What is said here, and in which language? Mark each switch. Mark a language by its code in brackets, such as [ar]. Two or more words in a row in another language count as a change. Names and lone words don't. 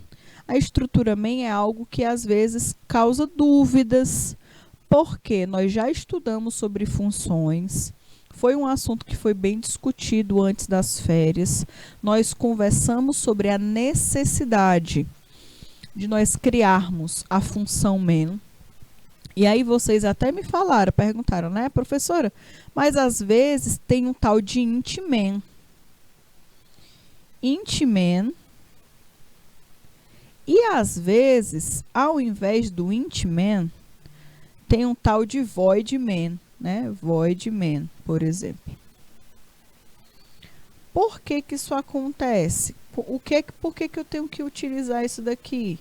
[pt] A estrutura main é algo que às vezes causa dúvidas, porque nós já estudamos sobre funções, foi um assunto que foi bem discutido antes das férias, nós conversamos sobre a necessidade de nós criarmos a função main. E aí vocês até me falaram, perguntaram, né, professora? Mas às vezes tem um tal de [en] int main. Int main. [pt] E às vezes, ao invés do [en] int main, [pt] tem um tal de [en] void main, [pt] né? [en] Void main, [pt] por exemplo. Por que que isso acontece? Por que que eu tenho que utilizar isso daqui?